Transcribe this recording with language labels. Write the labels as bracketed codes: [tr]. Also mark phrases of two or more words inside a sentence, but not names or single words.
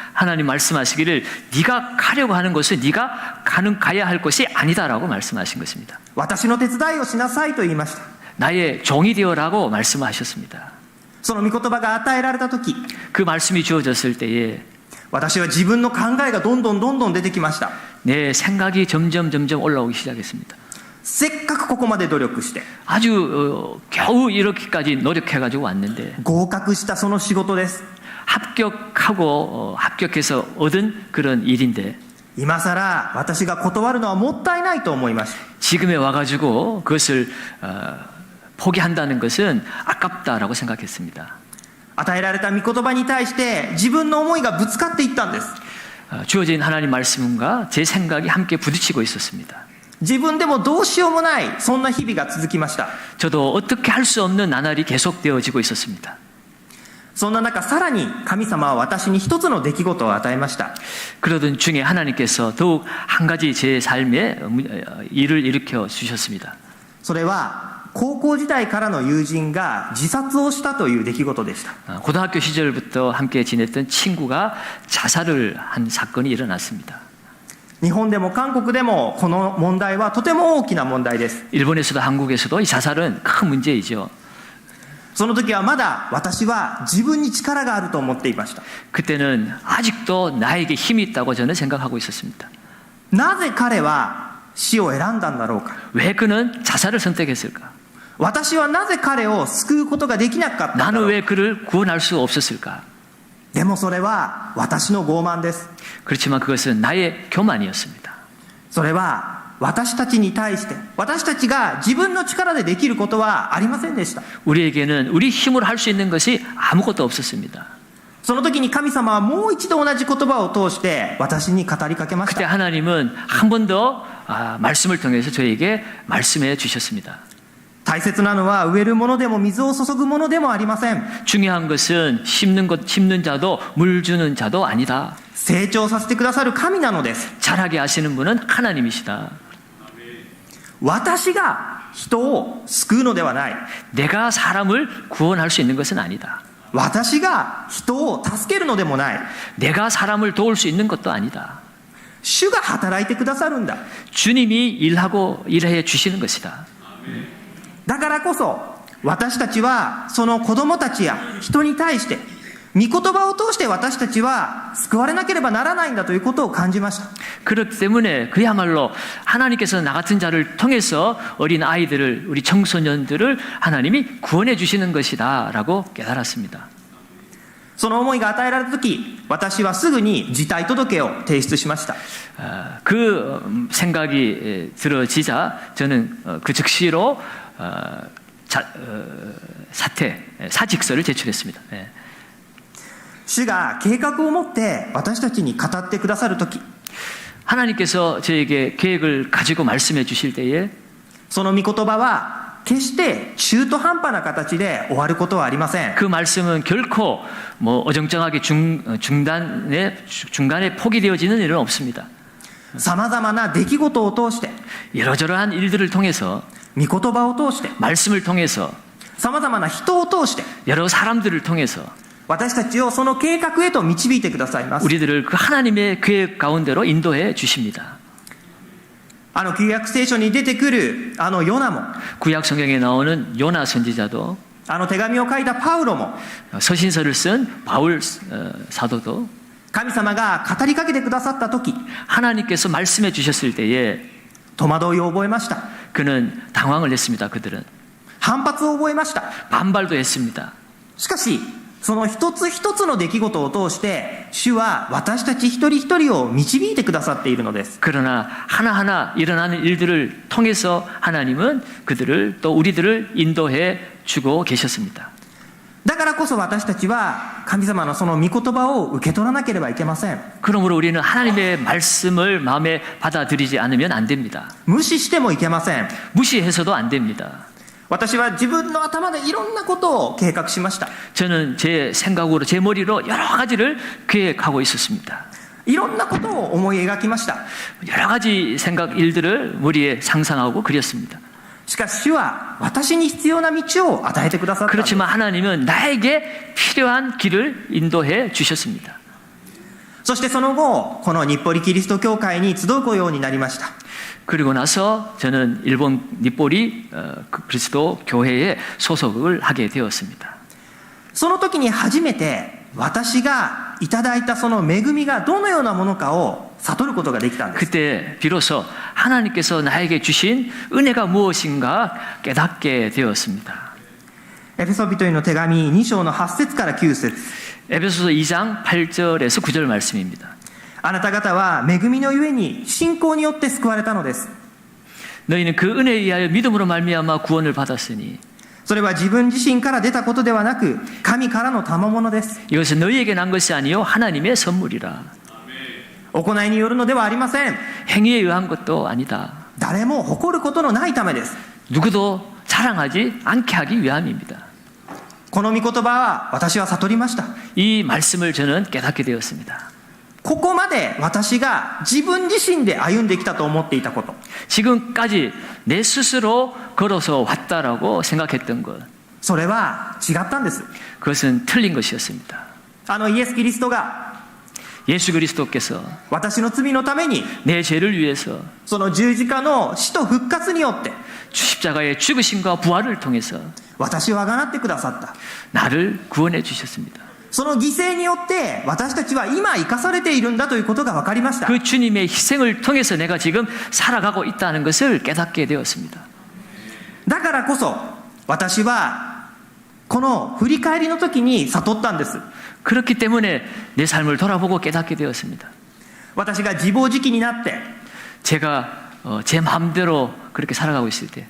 [ko] 하나님 말씀하시기를 네가 가려고 하는 것은 네가 가야 할 것이 아니다라고 말씀하신 것입니다. [ja] 私の手伝いをしなさいと言いました。 [ko] 나의 종이 되어라고 말씀하셨습니다. [ja] その御言葉が与えられた時、 [ko] 그 말씀이 주어졌을 때에 [ja] 私は自分の考えがどんどん出てきました。 [ko] 내 생각이 점점 올라오기 시작했습니다. [ja] せっかくここまで努力して [ko] 아주 겨우 이렇게까지 노력해가지고 왔는데 [ja] 合格したその仕事です。 [ko] 합격해서 얻은 그런 일인데 [ja] 今さら私が断るのはもったいないと思いました。 [ko] 지금에 와가지고 그것을 포기한다는 것은 아깝다라고 생각했습니다. [ja] 与えられた御言葉に対して自分の思いがぶつかっていったんです。 [ko] 주어진 하나님 말씀과 제 생각이 함께 부딪히고 있었습니다. [ja] 自分でもどうしようもないそんな日々が続きました。 [ko] 저도 어떻게 할 수 없는 나날이 계속되어지고 있었습니다. [ja] そんな中さらに神様は私に一つの出来事を与えました。 [ko] 그러던 중에 하나님께서 더욱 한 가지 제 삶에 일을 일으켜 주셨습니다. [ja] それは高校時代からの友人が自殺をしたという出来事でした。 [ko] 고등학교 시절부터 함께 지냈던 친구가 자살을 한 사건이 일어났습니다. [ja] 日本でも韓国でもこの問題はとても大きな問題です。 [ko] 일본에서도 한국에서도 이 자살은 큰 문제이죠. [ja] その時はまだ私は自分に力があると思っていました。 [ko] 그때는 아직도 나에게 힘이 있다고 저는 생각하고 있었습니다. [ja] なぜ彼は死を選んだんだろうか。 [ko] 왜 그는 자살을 선택했을까? [ja] 私はなぜ彼を救うことができなかったんだ [ko] 나는 [ja] ろう。 [ko] 왜 그를 구원할 수 없었을까? [ja] でもそれは私の傲慢です。 [ko] 그렇지만 그것은 나의 교만이었습니다. [ja] それは私たちに対して私たちが自分の力でできることはありませんでした。 [ko] 우리에게는 우리 힘으로 할 수 있는 것이 아무것도 없었습니다. [ja] その時に神様はもう一度同じ言葉を通して私に語りかけまし [ko] 그때 [ja] た。 [ko] 하나님은 한 번 더 말씀을 통해서 저에게 말씀해 주셨습니다. [ja] 大切なのは植えるものでも水を注ぐものでもありません。 [ko] 중요한 것은 심는 자도 물 주는 자도 아니다. [ja] 成長させてくださる神なのです。 [ko] 자라게 하시는 분은 하나님이시다. [ja] 私が人を救うのではない。 [ko] 내가 사람을 구원할 수 있는 것은 아니다. [ja] 私が人を助けるのでもない。 [ko] 내가 사람을 도울 수 있는 것도 아니다. [ja] 主が働いてくださるんだ。 [ko] 주님이 일해 주시는 것이다. [ja] だからこそ私たちはその子供たちや人に対して御言葉を通して私たちは救われなければならないんだということを感じました。 [ko] 그렇기 때문에 그야말로 하나님께서 나 같은 자를 통해서 어린 아이들을 우리 청소년들을 하나님이 구원해 주시는 것이다 라고 깨달았습니다. [ja] その思いが与えられた時私はすぐに辞退届を提出しました。 [ko] 그 생각이 들어지자 저는 그 즉시로 사직서를 제출했습니다. [ja] 主が計画を持って私たちに語ってくださる時 [ko] 하나님께서 저에게 계획을 가지고 말씀해 주실 때에 [ja] その御言葉は決して中途半端な形で終わることはありません。 [ko] 그 말씀은 결코 뭐 어정쩡하게 중간에 포기되어지는 일은 없습니다. [ja] さまざまな出来事を通して、 [ko] 이러저러한 일들을 통해서, [ja] 御言葉を通して、 [ko] 말씀을 통해서, [ja] さまざまな人を通して、 [ko] 여러 사람들을 통해서 [ja] 私たちをその計画へと導いてくださいます。 [ko] 우리들을 그 하나님의 계획 가운데로 인도해 주십니다. [ja] 旧約聖書に出てくるヨナも、 [ko] 구약 성경에 나오는 요나 선지자도, [ja] 手紙を書いたパウロも、 [ko] 서신서를 쓴 바울 사도도 [ja] 神様が語りかけてくださった時、 [ko] 하나님께서 말씀해 주셨을 때에 [ja] 戸惑いを覚えました。 [ko] 그는 당황을 했습니다. 그들은 [ja] 反発を覚えました。 [ko] 반발도 했습니다. [ja] しかしその一つ一つの出来事を通して主は私たち一人一人を導いてくださっているのです。 [ko] 그러나 하나하나 일어나는 일들을 통해서 하나님은 그들을 또 우리들을 인도해 주고 계셨습니다. [ja] だからこそ私たちは神様のその御言葉を受け取らなければいけません。 [ko] 그러므로 우리는 하나님의 말씀을 마음에 받아들이지 않으면 안 됩니다. [ja] 無視してもいけません。 [ko] 무시해서도 안 됩니다. [ja] 私は自分の頭でいろんなことを計画しました。 [ko] 저는 제 생각으로 제 머리로 여러 가지를 계획하고 있었습니다. [ja] いろんなことを思い描きました。 [ko] 여러 가지 생각 일들을 머리에 상상하고 그렸습니다. [ja] しかし主は私に必要な道を与えてくださったんです。 [ko] 그렇지만 하나님은 나에게 필요한 길을 인도해 주셨습니다. [ja] そしてその後この日暮里キリスト教会に集うようになりました。 [ko] 그리고 나서 저는 일본 니뽀리 그리스도 교회에 소속을 하게 되었습니다. [ja] その時に初めて私がいただいたその恵みがどのようなものかを悟ることができたんです。 [ko] 그때 비로소 하나님께서 나에게 주신 은혜가 무엇인가 깨닫게 되었습니다. [ja] エペソ人への手紙2章の8節から9節 [ko] 에베소서 2장 8절에서 9절 말씀입니다. [ja] あなた方は恵みのゆえに信仰によって救われたのです。 [ko] 너희는 그 은혜에 의하여 믿음으로 말미암아 구원을 받았으니 [ja] それは自分自身から出たことではなく神からの賜物です。 [ko] 이것은 너희에게 난 것이 아니요 하나님의 선물이라. [ja] 行いによるのではありません。 [ko] 행위에 의한 것도 아니다. [ja] 誰も誇ることのないためです。 [ko] 누구도 자랑하지 않게 하기 위함입니다. [ja] この御言葉は私は悟りました。 [ko] 이 말씀을 저는 깨닫게 되었습니다. [ja] ここまで私が自分自身で歩んできたと思っていたこと、 [ko] 지금까지 내 스스로 걸어서 왔다라고 생각했던 것, [ja] それは違ったんです。 [ko] 그것은 틀린 것이었습니다. [ja] イエス・キリストが [ko] 예수 그리스도께서 [ja] 私の罪のために [ko] 내 죄를 위해서 [ja] その十字架の死と復活によって [ko] 십자가의 죽으심과 부활을 통해서 [ja] 私をあがなってくださった。 [ko] 나를 구원해 주셨습니다. [ja] その犠牲によって私たちは今生かされているんだということが分かりました。 [ko] 그 주님의 희생을 통해서 내가 지금 살아가고 있다는 것을 깨닫게 되었습니다. [ja] だからこそ私はこの振り返りの時に悟ったんです。 [ko] 그렇기 때문에 내 삶을 돌아보고 깨닫게 되었습니다. [ja] 私が自暴自棄になって [ko] 제가 제 마음대로 그렇게 살아가고 있을 때,